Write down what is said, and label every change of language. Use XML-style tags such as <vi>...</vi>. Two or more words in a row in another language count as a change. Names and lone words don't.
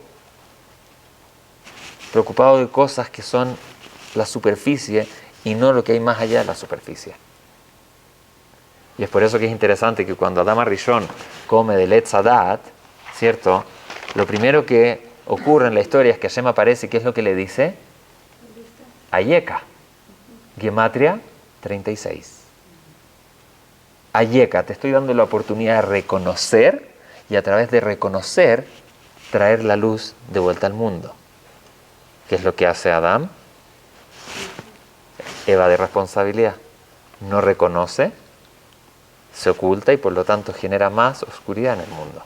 <es>Preocupado de cosas que son la superficie y no lo que hay más allá de la superficie. Y es por eso que es interesante que cuando Adam Arishon come del</es> <he>עץ הדעת,</he> <es>¿cierto? Lo primero que ocurre en la historia es que Hashem aparece, ¿qué es lo que le dice? Ayeka. Gematria 36. Ayeka, te estoy dando la oportunidad de reconocer y a través de reconocer traer la luz de vuelta al mundo. ¿Qué es lo que hace Adán? Evade responsabilidad. No reconoce, se oculta y por lo tanto genera más oscuridad en el mundo.</es>